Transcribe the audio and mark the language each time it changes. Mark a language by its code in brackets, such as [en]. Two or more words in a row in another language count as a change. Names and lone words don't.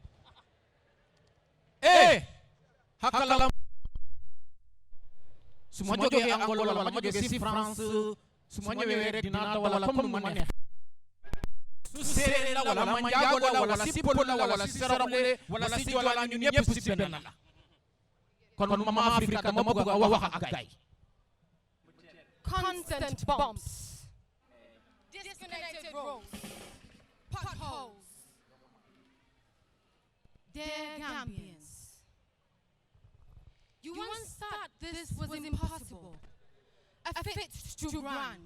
[wo] Hakalan su ma jógee Angola wala ma jógee si France su ma ñëwee rek dinaa wala comme nu ma neex su séeréer la wala manjaago la wala si pël la wala si sarabule wala si joola la ñun ñëpp si benn la kon Mama Africa dama bëgg a wax ak gaay [en] constant bumps, disconnected roads, potholes. Dear Gambians, you once thought this was impossible, a fate too grand.